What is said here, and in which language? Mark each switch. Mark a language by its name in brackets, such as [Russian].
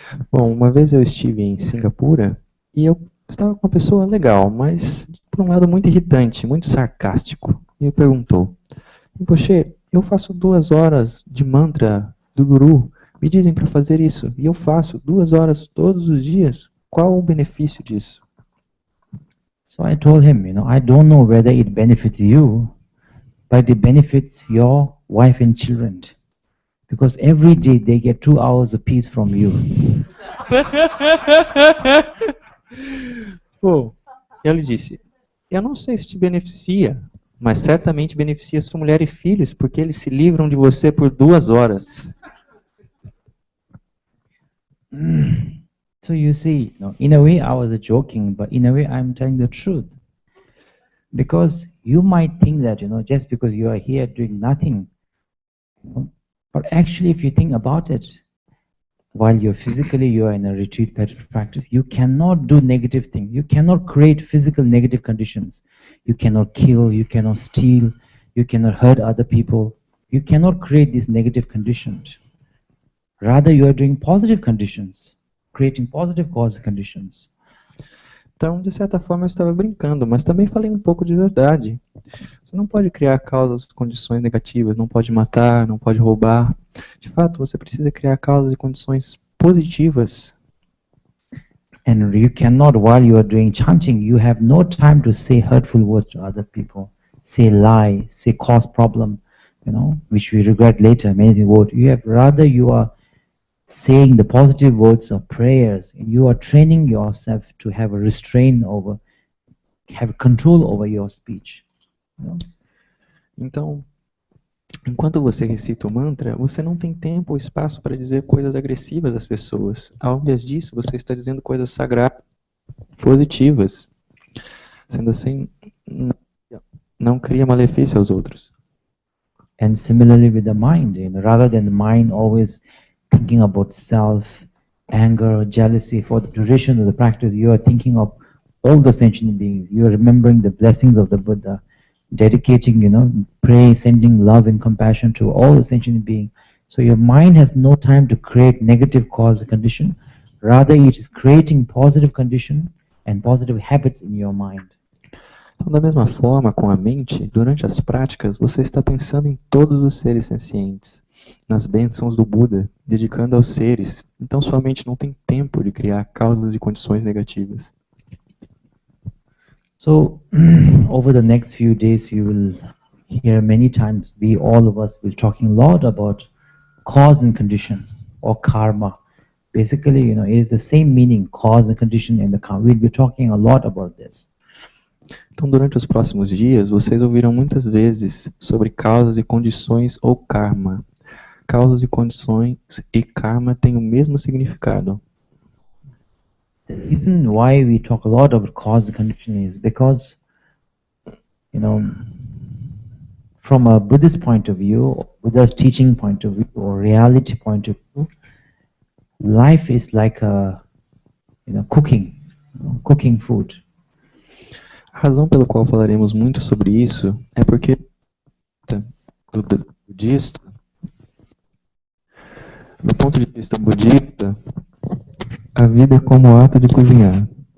[Portuguese] Bom, uma vez eu estive em Singapura e eu estava com uma pessoa legal, mas por um lado muito irritante, muito sarcástico. E ele perguntou, Rinpoche, eu faço 2 horas de mantra do Guru, me dizem para fazer isso, e eu faço 2 horas todos os dias. Qual o benefício disso? [English] So I told him, I don't know whether it benefits you, but it benefits your wife and children. Because every day they get 2 hours apiece from you. [Portuguese] Pô, ele disse, eu não sei se te beneficia, mas certamente beneficia sua mulher e filhos, porque eles se livram de você por 2 horas. [English] So you see, in a way I was joking, but in a way I'm telling the truth. Because you might think that, just because you are here doing nothing, but actually if you think about it, while you are in a retreat practice, you cannot do negative things. You cannot create physical negative conditions. You cannot kill, you cannot steal, you cannot hurt other people. You cannot create these negative conditions. Rather, you are doing positive conditions, creating positive cause conditions. [Portuguese] Então, de certa forma, eu estava brincando, mas também falei um pouco de verdade. Você não pode criar causas, condições negativas, não pode matar, não pode roubar. De fato, você precisa criar causas e condições positivas. [English] And you cannot, while you are doing chanting, you have no time to say hurtful words to other people, say lie, say cause problem, which we regret later, many words. Rather you are saying the positive words of prayers, and you are training yourself to have a restraint over, have control over your speech. [Portuguese] Então, enquanto você recita o mantra, você não tem tempo ou espaço para dizer coisas agressivas às pessoas. Ao invés disso, você está dizendo coisas sagradas, positivas. Sendo assim, não cria malefício aos outros. [English] And similarly with the mind, rather than the mind always thinking about self, anger, jealousy, for the duration of the practice, you are thinking of all the sentient beings. You are remembering the blessings of the Buddha, dedicating, pray, sending love and compassion to all the sentient beings. So your mind has no time to create negative cause condition. Rather, it is creating positive condition and positive habits in your mind. [Portuguese] Então, da mesma forma, com a mente, durante as práticas, você está pensando em todos os seres sencientes, nas bênçãos do Buda, dedicando aos seres. Então, sua mente não tem tempo de criar causas e condições negativas. [English] So, over the next few days, you will hear many times, all of us will talking a lot about cause and conditions, or karma. Basically, it is the same meaning, cause and condition and the karma. We'll be talking a lot about this. [Portuguese] Então, durante os próximos dias, vocês ouvirão muitas vezes sobre causas e condições ou karma. Causas e condições e karma têm o mesmo significado. [English] The reason why we talk a lot about cause and condition is because, from a Buddhist point of view, Buddha's teaching point of view, or reality point of view, life is like a, cooking food. [Portuguese] A razão pela qual falaremos muito sobre isso é porque, do budista, do ponto de vista budista, a vida é como o ato de cozinhar.